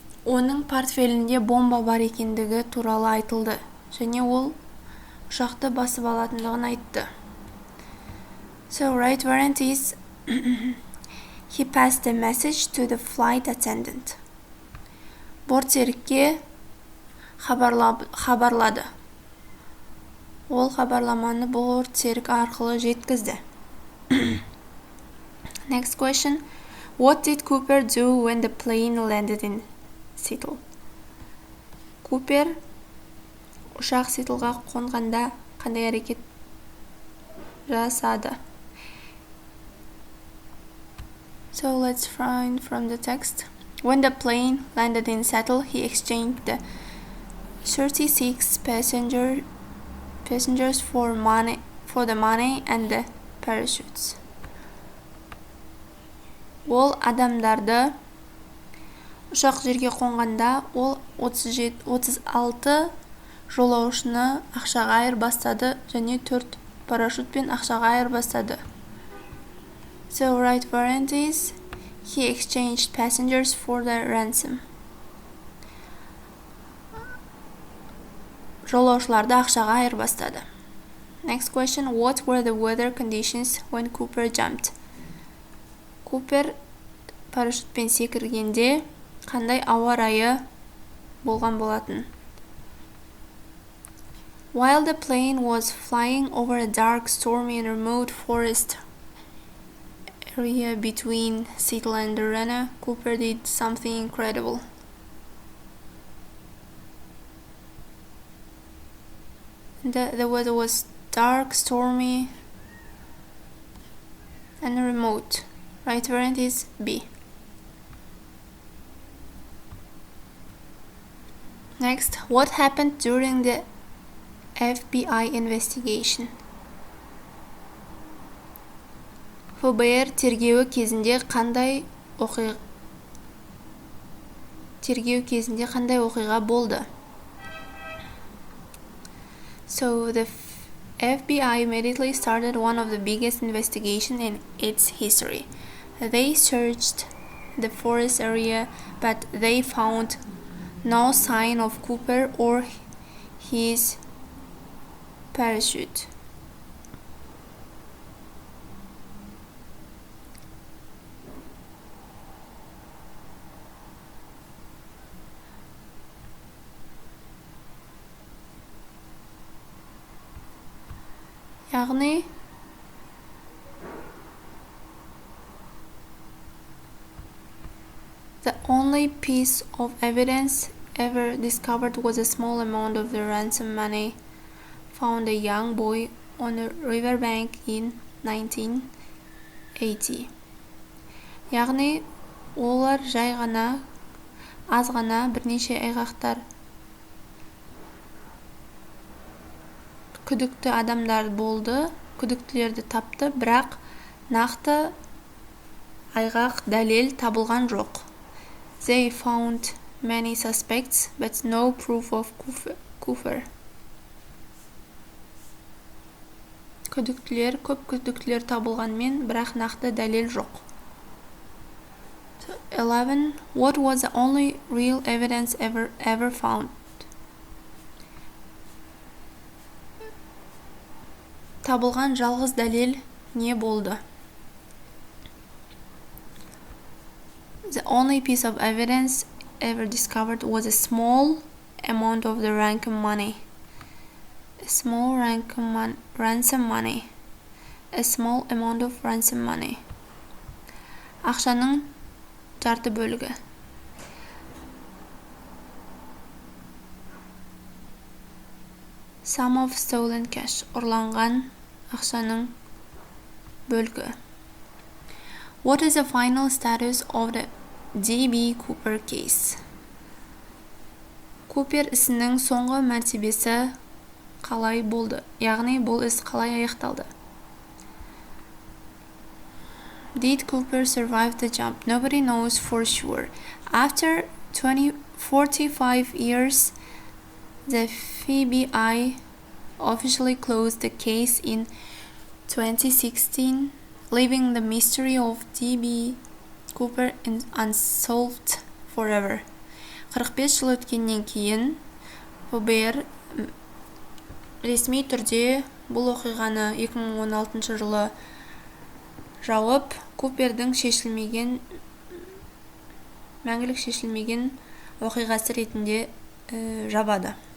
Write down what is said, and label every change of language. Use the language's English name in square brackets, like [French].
[Kazakh] Оның портфелінде бомба бар екендігі туралы айтылды, және ол ұшақты басып алатындығын айтты. [English] So right variant is he passed the message to the flight attendant. [Kazakh] Бортсерікке хабарлады. Ол хабарламаны бортсерік арқылы жеткізді. [English] Next question. What did Cooper do when the plane landed in Seattle? [Kazakh] Cooper ұшақ Ситлға қонғанда қандай әрекет жасады? [English] So let's find from the text. When the plane landed in Seattle, he exchanged the 36 passengers for the money and the parachutes. [Kazakh] Ол адамдарды ұшақ жерге қонғанда ол 36 жолаушыны ақшаға айырбастады және 4 парашютпен ақшаға айырбастады. [English] So right variant is he exchanged passengers for the ransom. [Kazakh] Жолаушыларды ақшаға айырбастады. [English] Next question. What were the weather conditions when Cooper jumped? [Kazakh] Cooper парашютпен секіргенде қандай ауа райы болған болатын? [English] While the plane was flying over a dark, stormy and remote forest area between Seattle and Reno, Cooper did something incredible. The weather was dark, stormy, and remote. Right variant is B. Next, what happened during the FBI investigation? [Kazakh] ФБР тергеуі кезінде қандай оқиға болды? [English] So the FBI immediately started one of the biggest investigations in its history. They searched the forest area, but they found no sign of Cooper or his parachute. [Kazakh] яғни [English] the only piece of evidence ever discovered was a small amount of the ransom money found a young boy on a riverbank in 1980. [Kazakh] Яғни олар жай ғана аз ғана бірнеше айғақтар күдікті адамдар болды, күдіктілерді тапты, бірақ нақты айғақ дәлел табылған жоқ. [English] They found many suspects, but no proof of Cooper. [Kazakh] Көп күдіктілер табылғанмен, бірақ нақты дәлел жоқ. [English] 11. What was the only real evidence ever found? [Kazakh] Табылған жалғыз дәлел не болды? [English] The only piece of evidence ever discovered was a small amount of the ransom money. A small ransom money. A small amount of ransom money. [Kazakh] Ақшаның жарты бөлігі. [English] Sum of stolen cash. [Kazakh] Ұрланған ақшаның бөлігі. [English] What is the final status of the D.B. Cooper case. [Kazakh] Купер ісінің соңғы мәртебесі қалай болды? Яғни бұл іс қалай аяқталды? [English] Did Cooper survive the jump? Nobody knows for sure. After 45 years, the FBI officially closed the case in 2016, leaving the mystery of D.B. Cooper unsolved forever. [Kazakh] 45 жыл өткеннен кейін ФБР ресми түрде бұл оқиғаны 2016 жылы жауып, Купердің мәңгілік шешілмеген оқиғасы ретінде жабады.